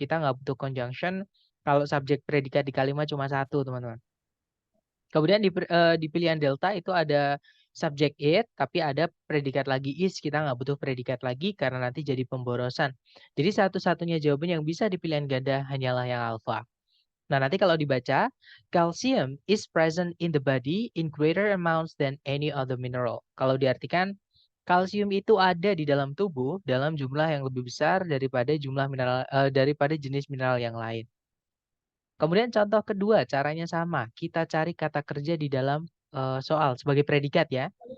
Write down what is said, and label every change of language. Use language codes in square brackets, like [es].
[id] Kita nggak butuh conjunction kalau subjek predikat di kalimat cuma satu, teman-teman. Kemudian di pilihan delta itu ada subjek it, tapi ada predikat lagi is. Kita nggak butuh predikat lagi karena nanti jadi pemborosan. Jadi satu-satunya jawaban yang bisa di pilihan ganda hanyalah yang alfa. Nah, nanti kalau dibaca, [en] calcium is present in the body in greater amounts than any other mineral. [id] Kalau diartikan, kalsium itu ada di dalam tubuh dalam jumlah yang lebih besar daripada jumlah mineral daripada jenis mineral yang lain. Kemudian contoh kedua, caranya sama. Kita cari kata kerja di dalam soal sebagai predikat ya.